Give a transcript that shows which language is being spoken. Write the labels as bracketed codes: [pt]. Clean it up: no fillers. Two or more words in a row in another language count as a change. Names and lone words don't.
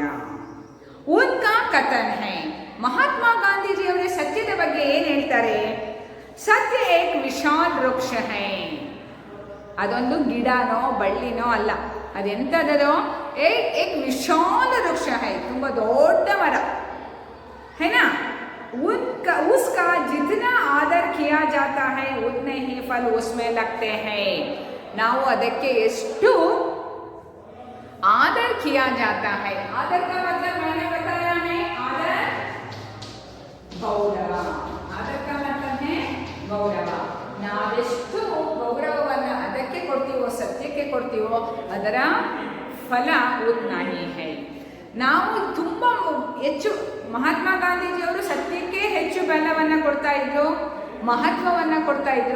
[hi] उनका कथन है. [kn] ಮಹಾತ್ಮ ಗಾಂಧೀಜಿಯವರೇ ಸತ್ಯದ ಬಗ್ಗೆ ಏನು ಹೇಳ್ತಾರೆ? [hi] सत्य एक विशाल वृक्ष है. [kn] ಅದೊಂದು ಗಿಡನೋ ಬಳ್ಳಿನೋ ಅಲ್ಲ, ಅದೆಂಥದೋ [hi] एक विशाल वृक्ष है, [kn] ತುಂಬ ದೊಡ್ಡ ಮರ, [hi] है ना? उसका जितना आदर किया जाता है उतने ही फल उसमें लगते हैं. [kn] ನಾವು ಅದಕ್ಕೆ ಎಷ್ಟು [hi] आदर किया जाता है. आदर का मतलब मैंने बताया है, आदर गौरव. आदर का मतलब है गौरವ. [kn] ನಾವೆಷ್ಟು ಗೌರವವನ್ನು ಅದಕ್ಕೆ ಕೊಡ್ತೀವೋ, ಸತ್ಯಕ್ಕೆ ಕೊಡ್ತೀವೋ, ಅದರ ಫಲ [hi] उतना ही है. [kn] ನಾವು ತುಂಬ ಹೆಚ್ಚು, ಮಹಾತ್ಮ ಗಾಂಧೀಜಿಯವರು ಸತ್ಯಕ್ಕೆ ಹೆಚ್ಚು ಬೆಲವನ್ನು ಕೊಡ್ತಾ ಇದ್ರು, ಮಹತ್ವವನ್ನು ಕೊಡ್ತಾ ಇದ್ರು.